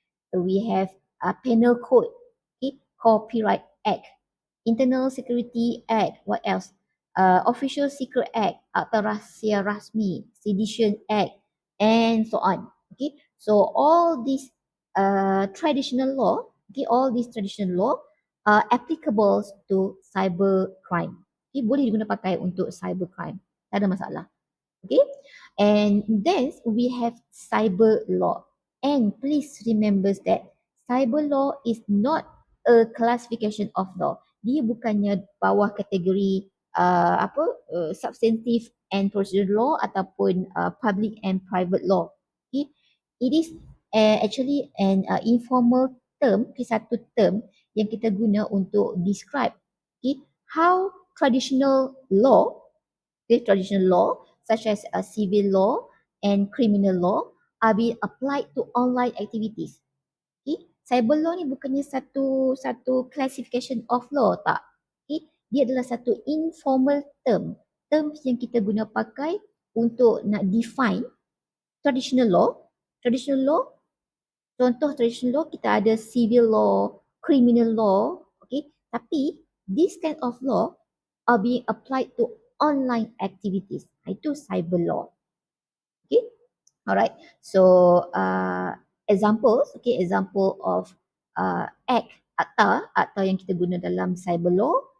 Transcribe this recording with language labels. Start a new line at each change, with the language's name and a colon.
English: So we have a penal code, okay, copyright act, internal security act, what else? Official secret act,
Malay: akta rahsia rasmi,
English: sedition act, and so on. Okay, so all these traditional law, okay, all these traditional law are applicable to cyber crime.
Malay: Okay, boleh diguna pakai untuk cyber crime. Tak ada masalah.
English: Okay, and then we have cyber law. And please remember that cyber law is not a classification of law.
Malay: Dia bukannya bawah kategori
English: substantive and procedural law
Malay: ataupun
English: public and private law. Okay, it is actually an informal term, okay,
Malay: satu term yang kita guna untuk
English: describe, okay, how traditional law, okay, traditional law such as civil law and criminal law are being applied to online activities.
Malay: Okay, cyber law ni bukannya satu satu classification of law, tak. Okay, dia adalah satu informal term, terms yang kita guna pakai untuk nak define traditional law. Traditional law, contoh traditional law kita ada civil law, criminal law, okay.
English: Tapi this kind of law are being applied to online activities. Itu cyber law. Okay. Alright. So examples, okay, example of act,
Malay: akta yang kita guna dalam
English: cyber law.